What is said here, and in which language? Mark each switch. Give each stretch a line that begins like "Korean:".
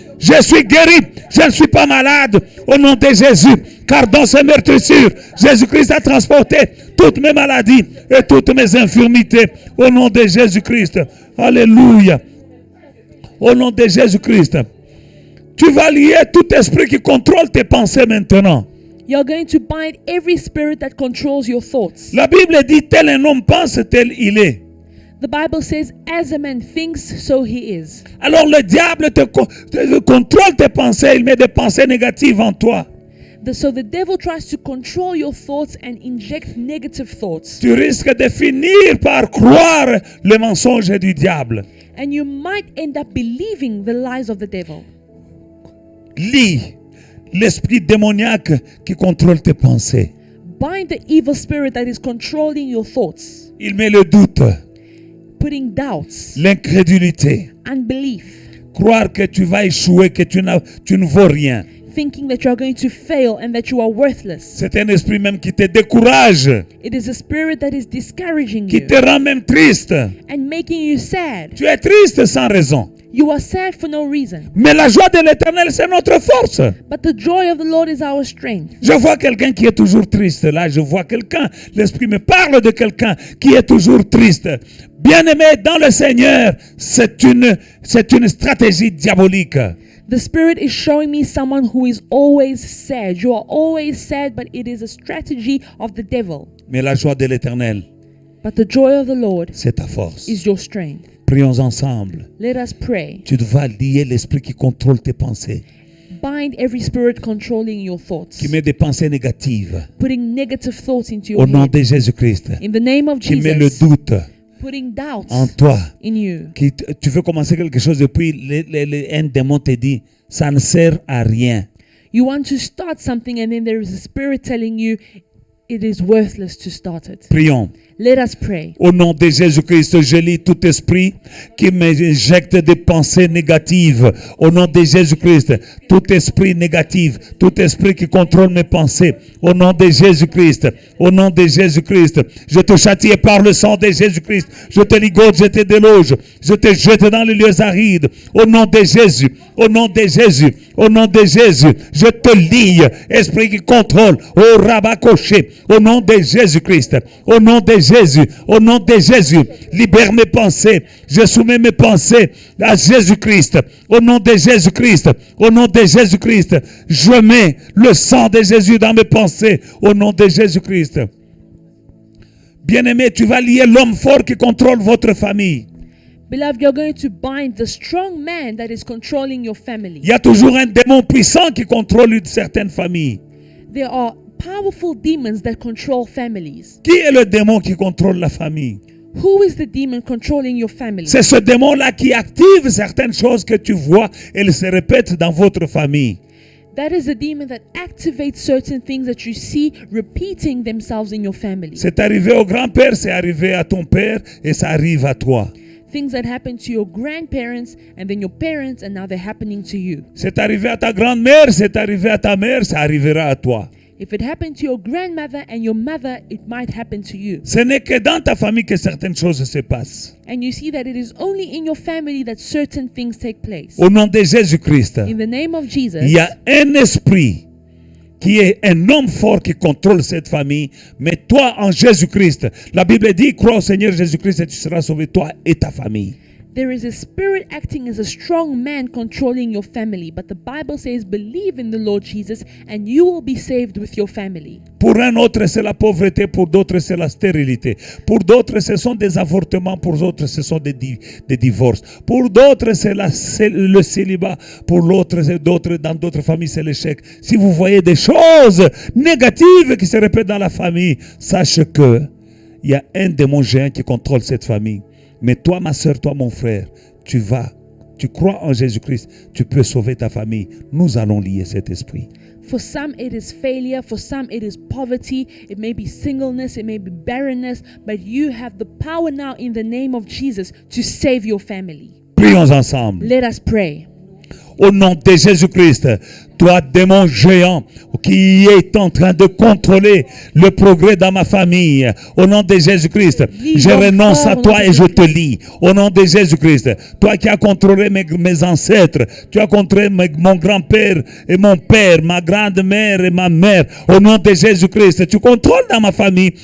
French: Je suis guéri, je ne suis pas malade. Au nom de Jésus, car dans ses meurtrissures, Jésus-Christ a transporté toutes mes maladies et toutes mes infirmités. Au nom de Jésus-Christ, alléluia. Au nom de Jésus-Christ, tu vas lier tout esprit qui contrôle tes pensées maintenant.
English: You're going to bind every spirit that controls your thoughts.
French: La Bible dit, tel un homme pense, tel il est.
English: The Bible says, as a man thinks, so he is.
French: Alors le diable te contrôle tes pensées, il met des pensées négatives en toi.
English: So the devil tries to control your thoughts and inject negative thoughts.
French: Tu risques de finir par croire le mensonge du diable.
English: And you might end up believing the lies of the devil.
French: Lis l'esprit démoniaque qui contrôle tes pensées.
English: Bind the evil spirit that is controlling your thoughts.
French: Il met le doute,
English: Putting doubts,
French: l'incrédulité,
English: unbelief,
French: croire que tu vas échouer, que tu ne vaux rien.
English: thinking that you are going to fail and that you are worthless.
French: C'est un esprit même qui te décourage,
English: It is a spirit that is discouraging
French: qui
English: you
French: te rend même triste.
English: and making you sad.
French: Tu es triste sans raison.
English: You are sad for no reason.
French: Mais la joie de l'Éternel, c'est notre force.
English: But the joy of the Lord is our strength.
French: Je vois quelqu'un qui est toujours triste. Là, je vois quelqu'un, l'Esprit me parle de quelqu'un qui est toujours triste. Bien-aimé dans le Seigneur, c'est une stratégie diabolique.
English: The Spirit is showing me someone who is always sad. You are always sad, but it is a strategy of the devil.
French: Mais la joie de l'Éternel,
English: But the joy of the Lord
French: c'est ta force.
English: is your strength.
French: Prions ensemble.
English: Let us pray.
French: Tu dois lier l'esprit qui contrôle tes pensées,
English: Bind every spirit controlling your thoughts,
French: qui met des pensées négatives.
English: putting negative thoughts into your
French: Au nom
English: head.
French: de Jésus-Christ,
English: In the name of
French: qui met le
English: Jesus,
French: doute
English: putting doubts
French: en toi.
English: in you.
French: Tu veux commencer quelque chose et puis un démon te dit, ça ne sert à rien.
English: You want to start something and then there is a spirit telling you it is worthless to start it.
French: Prions.
English: Let us pray.
French: Au nom de Jésus-Christ, je lis tout esprit qui m'injecte des pensées négatives. Au nom de Jésus-Christ, tout esprit négatif, tout esprit qui contrôle mes pensées. Au nom de Jésus-Christ, au nom de Jésus-Christ, je te châtie par le sang de Jésus-Christ. Je te ligote, je te déloge, je te jette dans les lieux arides. Au nom de Jésus, au nom de Jésus, au nom de Jésus, je te lie, esprit qui contrôle. Au rabacoché, au nom de Jésus-Christ, au nom de Jésus, au nom de Jésus, libère mes pensées. Je soumets mes pensées à Jésus-Christ. Au nom de Jésus-Christ, au nom de Jésus-Christ, je mets le sang de Jésus dans mes pensées. Au nom de Jésus-Christ. Bien-aimé, tu vas lier l'homme fort qui contrôle votre famille.
English: Beloved, you're going to bind the strong man that is controlling your family.
French: Il y a toujours un démon puissant qui contrôle une certaine famille.
English: There are powerful demons that control families.
French: Qui est le démon qui contrôle la famille?
English: Who is the demon controlling your family?
French: C'est ce démon-là qui active certaines choses que tu vois et elles se répètent dans votre famille.
English: That is a demon that activates certain things that you see repeating themselves in your family.
French: C'est arrivé au grand-père, c'est arrivé à ton père et ça arrive à toi.
English: Things that happened to your grandparents and then your parents and now they're happening to you.
French: C'est arrivé à ta grand-mère, c'est arrivé à ta mère, ça arrivera à toi.
English: If it happened to your grandmother and your mother, it might happen to you.
French: Ce n'est que dans ta famille que certaines choses se passent.
English: And you see that it is only in your family that certain things take place.
French: Au nom de Jésus-Christ,
English: In the name of Jesus,
French: il y a un esprit qu'il y ait un homme fort qui contrôle cette famille. Mais toi, en Jésus-Christ, la Bible dit, crois au Seigneur Jésus-Christ et tu seras sauvé, toi et ta famille.
English: There is a spirit acting as a strong man controlling your family, but the Bible says believe in the Lord Jesus and you will be saved with your family.
French: Pour un autre, c'est la pauvreté, pour d'autres, c'est la stérilité. Pour d'autres, ce sont des avortements, pour d'autres, ce sont des divorces. Pour d'autres, c'est le célibat. Pour l'autre, dans d'autres familles, c'est l'échec. Si vous voyez des choses négatives qui se répètent dans la famille, sachez que il y a un démon géant qui contrôle cette famille. Mais toi, ma soeur, toi, mon frère, tu crois en Jésus-Christ, tu peux sauver ta famille. Nous allons lier cet esprit.
English: For some it is failure, for some it is poverty, it may be singleness, it may be barrenness, but you have the power now in the name of Jesus to save your family.
French: Prions ensemble.
English: Let us pray.
French: Au nom de Jésus-Christ, toi, démon géant qui est en train de contrôler le progrès dans ma famille, au nom de Jésus-Christ, je renonce à toi et je te lie. Au nom de Jésus-Christ, toi qui as contrôlé mes ancêtres, tu as contrôlé mon grand-père et mon père, ma grande-mère et ma mère, au nom de Jésus-Christ, tu contrôles dans ma famille.